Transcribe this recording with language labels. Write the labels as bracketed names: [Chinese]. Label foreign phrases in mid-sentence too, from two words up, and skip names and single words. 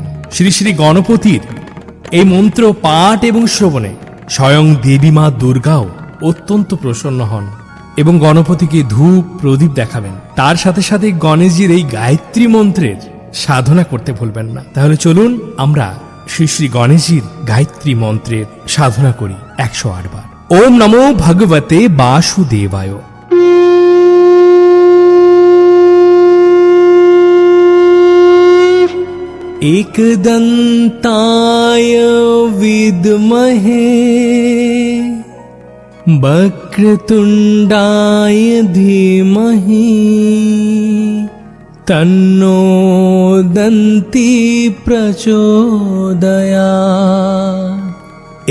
[Bangla] শ্রী শ্রী গণপতির এই মন্ত্র পাঠ এবং শ্রবণে স্বয়ং দেবী মা দুর্গাও অত্যন্ত প্রসন্ন হন এবং গণপতিকে ধূপ প্রদীপ দেখাবেন। তার সাথে সাথে গণেশজির এই গায়ত্রী মন্ত্রের সাধনা করতে ভুলবেন না। তাহলে চলুন আমরা শ্রী শ্রী গণেশজির গায়ত্রী মন্ত্রের সাধনা করি 108 বার। [Sanskrit] ॐ नमो भगवते वासुदेवाय। एकदन्ताय विद्महे वक्रतुण्डाय धीमहि तन्नो दन्ती प्रचोदयात्।